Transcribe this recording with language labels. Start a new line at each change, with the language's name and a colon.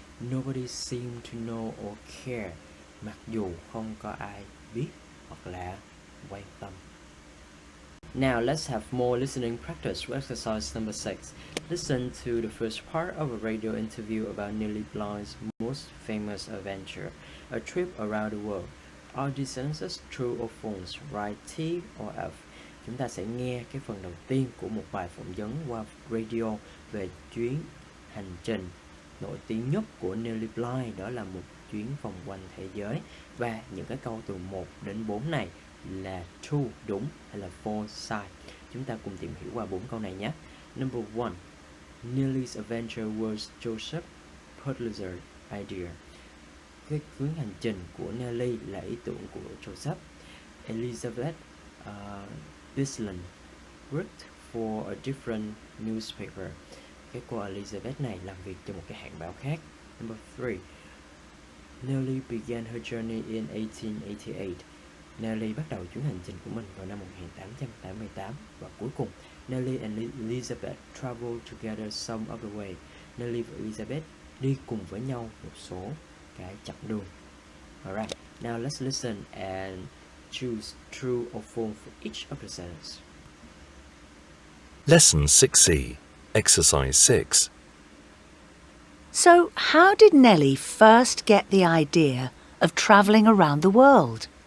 English: Nobody seemed to know or care.
Vietnamese: Mặc dù không có ai biết hoặc là quan tâm.
English: Now let's have more listening practice with exercise number 6. Listen to the first part of a radio interview about Nellie Bly's most famous adventure, a trip around the world. Are these sentences true or false? Write T or F.
Vietnamese: Chúng ta sẽ nghe cái phần đầu tiên của một bài phỏng vấn qua radio về chuyến hành trình nổi tiếng nhất của Nellie Bly, đó là một chuyến vòng quanh thế giới. Và những cái câu từ 1 đến 4 này là true, đúng, hay là false, sai. Chúng ta cùng tìm hiểu qua 4 câu này nhé.
English: Number 1. Nellie's adventure was Joseph Pulitzer idea.
Vietnamese: Cái chuyến hành trình của Nellie là ý tưởng của Joseph.
English: Elizabeth Bisland worked for a different newspaper.
Vietnamese: Cái cô Elizabeth này làm việc cho một cái hãng báo khác.
English: Number 3. Nellie began her journey in 1888.
Vietnamese: Nellie bắt đầu chuyến hành trình của mình vào năm 1888. Và cuối cùng,
English: Nellie and Elizabeth traveled together some of the way.
Vietnamese: Nellie và Elizabeth đi cùng với nhau một số cái chặng đường. Alright,
English: Now let's listen and choose true or false for each of the sentences. Lesson 6C, Exercise 6. So, how did Nellie first get the idea of travelling around the world?